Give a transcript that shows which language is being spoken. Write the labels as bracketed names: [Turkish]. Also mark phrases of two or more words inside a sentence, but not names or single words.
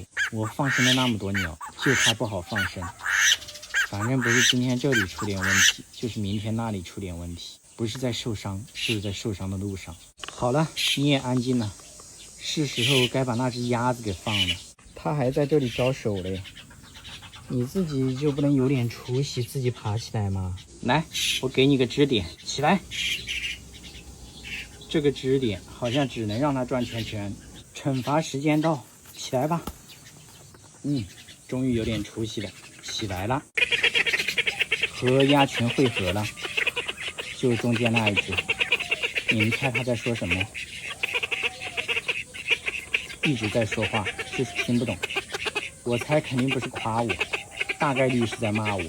[Chinese] 我放生了那麼多鳥，就他不好放生。反正不是今天這裡出點問題，就是明天那裡出點問題。不是在受傷，就是在受傷的路上。好了，你也安靜了，是時候該把那只鴨子給放了。它還在這裡招手嘞。你自己就不能有點出息，自己爬起來嗎？來，我給你個支點，起來。這個支點好像只能讓它轉圈圈。懲罰時間到，起來吧。終於有點出息了，起來了。和鴨群匯合了，就中間那一只。你們猜他在說什麼？一直在說話，就是聽不懂。我猜肯定不是誇我，大概率是在罵我。